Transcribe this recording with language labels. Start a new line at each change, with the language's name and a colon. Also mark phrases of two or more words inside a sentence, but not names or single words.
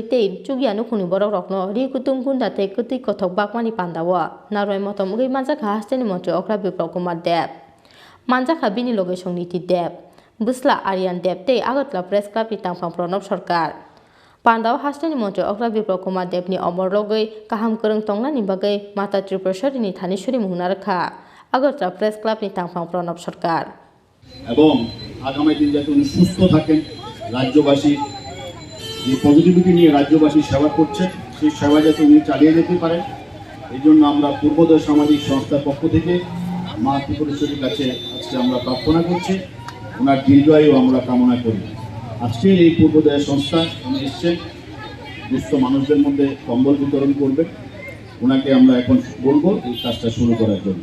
Kok Borok: tei chugya nukhuni borokrokno RiKutung gunda tei gutui kothok bakmani pandawo naroi motom ungui manjaka hasteni mantri okra Biplab Kumar Deb manjaka bini location niti Deb busla arian Deb tei agotla
English: press club
Kok Borok: ni tangphang pranab sarkar pandao hasteni mantri okra Biplab Kumar Debni omor logoi kaham kwrwng tongnani bagui Motha Tripura ni thanishuri mungna rakha agotla
English: press club
Kok Borok: ni tangphang pranab sarkar
Bangla: এবং আগামী দিন যাতে উনি সুস্থ থাকেন রাজ্যবাসী যে পজিটিভিটি নিয়ে রাজ্যবাসী সেবা করছে সেই সেবা যাতে উনি চালিয়ে যেতে পারেন এই জন্য আমরা পূর্বোদয় সামাজিক সংস্থার পক্ষ থেকে মা ত্রিপুরেশ্বরীর কাছে আজকে আমরা প্রার্থনা করছি ওনার দীর্ঘায়ু আমরা কামনা করি আজকে এই পূর্বোদয় সংস্থা উনি এসছেন দুস্থ মানুষদের মধ্যে কম্বল বিতরণ করবে ওনাকে আমরা এখন বলবো এই কাজটা শুরু করার জন্য